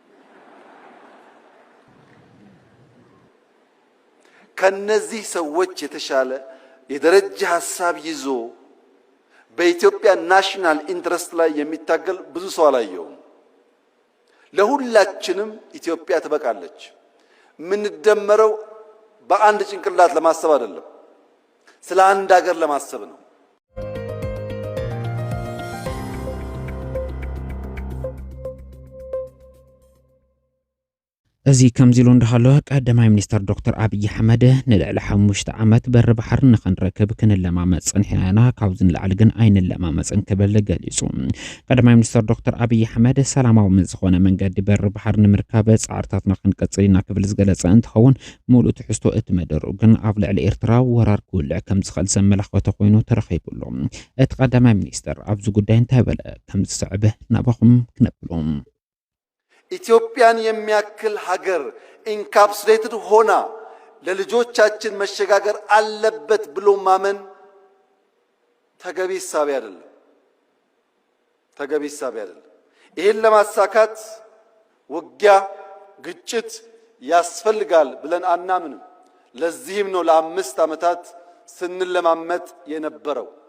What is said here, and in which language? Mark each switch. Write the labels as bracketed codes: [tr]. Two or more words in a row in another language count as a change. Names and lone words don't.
[am] ከነዚህ ሰዎች የተሻለ የደረጃ ሐሳብ ይዞ በኢትዮጵያ [en] national interest [am] ላይ የሚታገል ብዙ ሰው አላየውም ለሁላችንም ኢትዮጵያ ትበቃለች ምን ደመረው በአንድ ጭንቅላት ለማሰብ አይደለም ስለ አንድ ሀገር ለማሰብ ነው [ti] እዚ ከምዚሉ እንዳሃለ ቀዳማይ ሚኒስትር ዶክተር አብይ አሕመድ ንልዕሊ 5 ዓመት በር ባሕር ንኽንረክብ ክንለማመጽ ጽንሕና ካብ ዝንላዕል ግን ኣይንለማመጽን ክብል ገሊጹ ቀዳማይ ሚኒስትር ዶክተር አብይ አሕመድ ሰላማዊ ዝኾነ መንገዲ በር ባሕር ንምርካብ ጻዕርታትና ክንቀጽል ኢና ክብል ዝገለጸ እንትኸውን ሙሉእ ትሕዝቶ እቲ መደሩ ግን ኣብ ልዕሊ ኤርትራ ወራር ክውልዕ ከም ዝኽእል ዘመላኽተ ኮይኑ ተረኺቡሎ እቲ ቀዳማይ ሚኒስትር ኣብዚ ጉዳይ እንታይ በለ ከም ዝስዕብ ናባኹም ክነብሎም [am] ኢትዮጵያን የሚያክል ሀገር ኢንካፕሱሌትድ ሆና ለልጆቻችን መሸጋገር አለበት ብሎ ማመን ተገቢ ሐሳብ አይደለም ይሄን ለማሳካት ውጊያ ግጭት ያስፈልጋል ብለን አናምንም ለዚህም ነው ለ5 ዓመታት ስንለማመጥ የነበረው